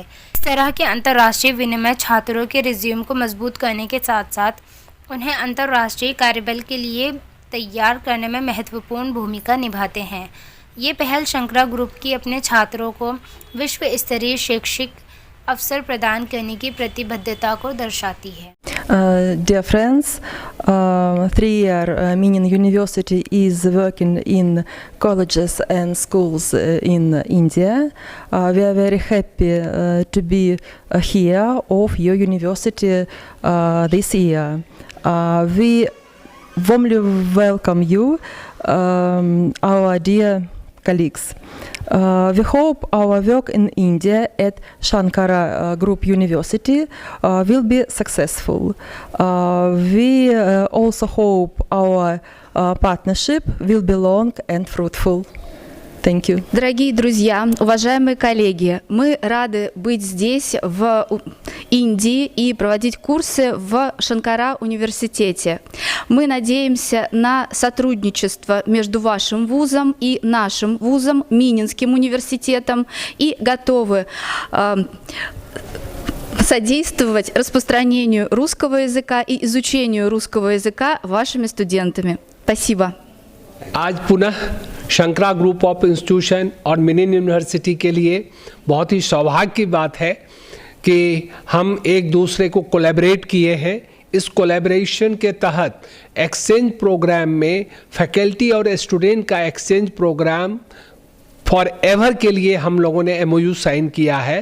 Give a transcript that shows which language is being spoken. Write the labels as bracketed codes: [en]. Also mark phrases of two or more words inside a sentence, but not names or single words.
[hi] इस तरह के अंतर्राष्ट्रीय विनिमय छात्रों के रिज्यूम को मजबूत करने के साथ साथ उन्हें अंतर्राष्ट्रीय कार्यबल के लिए तैयार करने में महत्वपूर्ण भूमिका निभाते हैं। ये पहल शंकरा ग्रुप की अपने छात्रों को विश्व स्तरीय शैक्षिक अवसर प्रदान करने की प्रतिबद्धता को दर्शाती है। [en] Dear friends, 3-year Minin University is working in colleges and schools in India. We are very happy to be here of your university this year. We warmly welcome you, our dear colleagues. We hope our work in India at Shankara Group University will be successful. We also hope our partnership will be long and fruitful. Thank you. [ru] Дорогие друзья, уважаемые коллеги, мы рады быть здесь, в Индии, и проводить курсы в Шанкара университете. Мы надеемся на сотрудничество между вашим вузом и нашим вузом, Мининским университетом, и готовы содействовать распространению русского языка и изучению русского языка вашими студентами. Спасибо. [hi] आज पुनः शंकरा ग्रुप ऑफ इंस्टीट्यूशन और मिनिन यूनिवर्सिटी के लिए बहुत ही सौभाग्य की बात है कि हम एक दूसरे को कोलैबोरेट किए हैं। इस कोलैबोरेशन के तहत [en] exchange program [hi] में फैकल्टी और स्टूडेंट का [en] exchange program for ever [hi] के लिए हम लोगों ने [en] MOU sign [hi] किया है।